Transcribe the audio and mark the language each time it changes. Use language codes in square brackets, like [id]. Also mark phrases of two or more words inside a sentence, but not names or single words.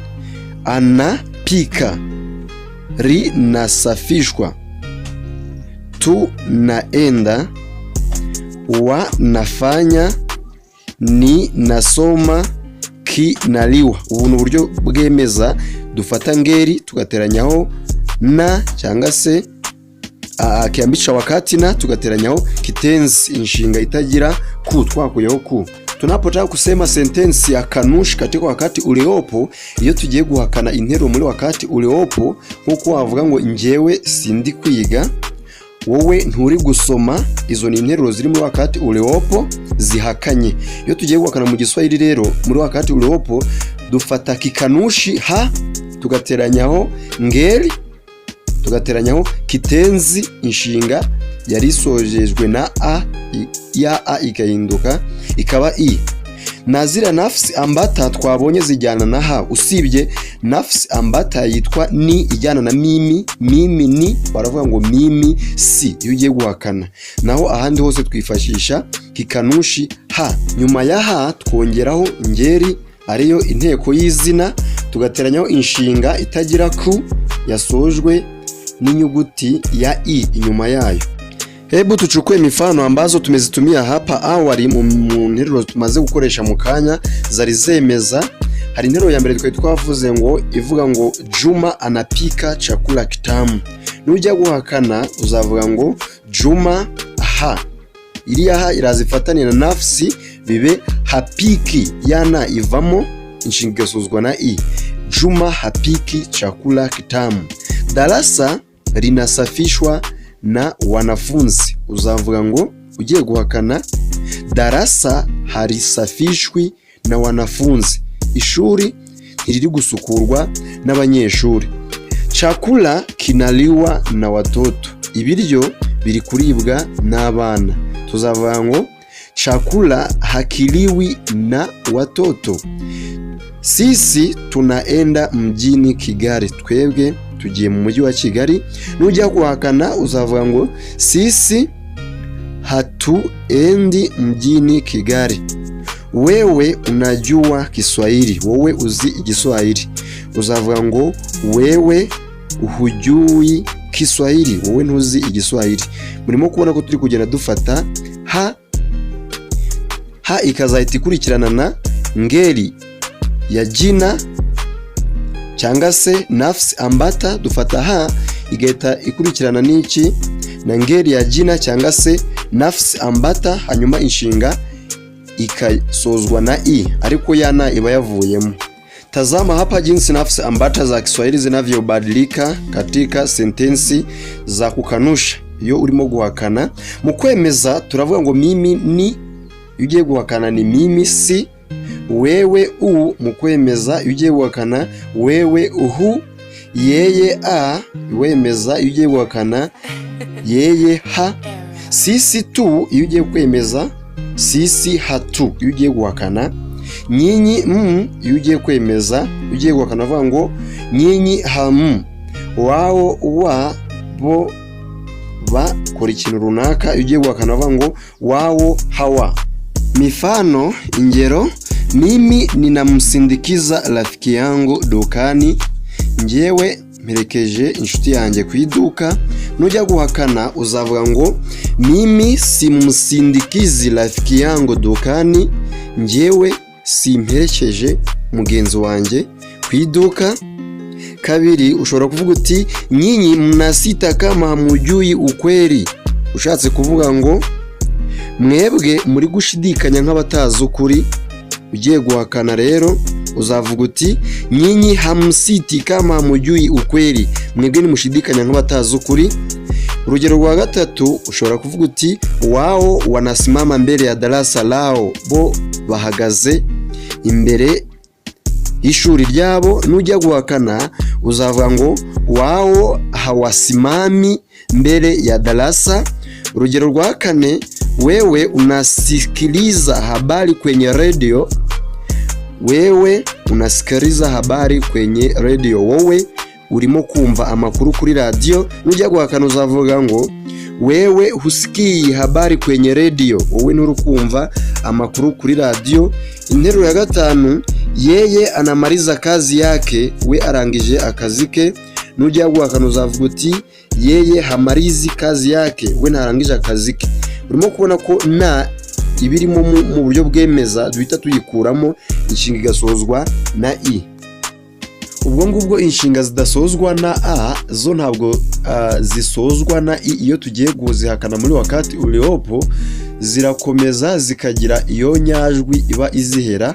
[sw] Anapika, linasafishwa, tunaenda, wanafanya, ninasoma, kinaliwa. [rw] Ubu ni uburyo bwemeza, dufata ngeri tugateranyaho na cyangwa se [sw] kiambisha wakati [rw] na tugateranyaho kitenzi, inshinga itagira ku, twakuyeho ku. [sw] Tunapotaka kusema sentensi ya kanusha katika wakati uliopo, [rw] iyo tugiye guhakana interuro muri [sw] wakati uliopo, [rw] nkuko wavuga ngo njyewe sindi kwiga, wowe nturi gusoma, izo ni interuro ziri muri wakati uliopo zihakanye. Iyo tugiye guhakana mu Giswahili rero muri [sw] wakati uliopo, [rw] dufata kikanushi ha, tugateranyaho ngeli, tugateranyaho kitenzi, inshinga yari sojejwe na a, ya a ikahinduka ikaba i. Nazira [sw] nafsi ambata [rw] twabonye zijyana na ha, usibye [sw] nafsi ambata [rw] yitwa ni ijyana na mimi. [sw] Mimi ni [rw] baravuga ngo [sw] mimi si [rw] iyo ugiye guhakana. Naho ahandi hose twifashisha kikanushi ha. Nyuma ya ha twongeraho ngeri ariyo inteko y'izina. tugateranyaho inshinga itagira ku yasojwe n'inyuguti ya i inyuma yayo. [sw] Hebu tuchukue mifano ambazo tumezitumia hapa awali [rw] mu nteruro tumaze gukoresha mu kanya zari zemeza. Hari interuro ya mbere twavuze ngo ivuga ngo [sw] Juma anapika chakula kitamu. [rw] Nujya guhakana uzavuga ngo Juma ha. Iriya ha irazifatanya na nafsi bibe hapiki, yana ivamo inshinga igasozwa na i. [sw] Juma hapiki chakula kitamu. Darasa linasafishwa na wanafunzi. [rw] Uzavuga ngo ugiye guhakana [sw] darasa harisafishwi na wanafunzi. [rw] Ishuri ntiriri gusukurwa n'abanyeshuri. [sw] Chakula kinaliwa na watoto. [rw] Ibiryo biri kuribwa n'abana. Tuzavuga ngo [sw] chakula hakiliwi na watoto. Sisi tunaenda mjini Kigali. [rw] Twebwe tugiye mu mujyi wa Kigali. Nujya guhakana uzavuga ngo [sw] sisi hatuendi mjini Kigali. Wewe unajua Kiswahili. [rw] Wowe uzi Igiswahili. Uzavuga ngo [sw] wewe hujui Kiswahili. [rw] Wowe ntuzi Igiswahili. Murimo kubona ko turi kugenda dufata ha ikazahita ikurikirana na ngeli ya jina cyangwa se [sw] nafsi ambata. [rw] Dufata ha igahita ikurikirana n'iki na ngeli ya jina cyangwa se [sw] nafsi ambata, [rw] hanyuma inshinga ikasozwa na i, ariko yana iba yavuyemo. [sw] Tazama hapa jinsi nafsi ambata za Kiswahili zinavyobadilika katika sentensi za kukanusha [rw] iyo urimo guhakana. Mu kwemeza turavuga ngo [sw] mimi ni, [rw] ugiye guhakana ni [sw] mimi si. Wewe u, [rw] mu kwemeza ugiye guhakana [sw] wewe uhu. Yeye a, [rw] wemeza ugiye guhakana [sw] yeye ha. Sisi tu, [rw] ugiye kwemeza [sw] sisi hatu [rw] ugiye guhakana. Nyinyi ugiye kwemeza ugiye guhakana vuga ngo [sw] nyinyi hamu. Wao wa [rw] bo bakora ikintu runaka ugiye guhakana vuga ngo [sw] wao hawa. Mifano, ingero: mimi ninamsindikiza rafiki yangu dukani. [rw] Njyewe mperekeje inshuti yanjye ku iduka. Nujya guhakana uzavuga ngo [sw] mimi simsindikizi rafiki yangu dukani. [rw] Njyewe simperekeje mugenzi wanjye ku iduka. Kabiri, ushobora kuvuga uti [sw] nyinyi mnasita kama hamujui ukweli. [rw] Ushatse kuvuga ngo mwebwe muri gushidikanya nk'abatazi ukuri. Ugiye guhakana rero uzavuga uti [sw] nyinyi hamsiti kama hamujui ukweli. [rw] Mwebwe nimushidikanya nk'abatazi ukuri. Urugero rwa gatatu ushobora kuvuga uti [sw] wao wanasimama mbele ya darasa lao. [rw] Bo bahagaze imbere y'ishuri ryabo. Nujya guhakana uzavuga ngo [sw] wao hawasimami mbele ya darasa. [rw] Urugero rwa kane, [sw] wewe unasikiliza habari kwenye radio. Wewe unasikiliza habari kwenye radio. [rw] Wowe urimo kumva amakuru kuri radio. Nujya guhakana uzavuga ngo [sw] wewe husikii habari kwenye radio. [rw] Wowe nturukumva amakuru kuri radio. Interuro ya gatanu, [sw] yeye anamaliza kazi yake. [rw] We arangije akazi ke. Nujya guhakana uzavuga uti [sw] yeye hamarizi kazi yake. [rw] We ntarangije akazi ke. Urimo kubona ko na ibirimo mu buryo bwemeza duhita tuyikuramo inshinga igasozwa na i. Ubwo ngubwo inshinga zidasozwa na a zo ntabwo zisozwa na i. Iyo tugiye kuzihakana muri [sw] wakati uliopo [rw] zirakomeza zikagira iyo nyajwi iba izihera.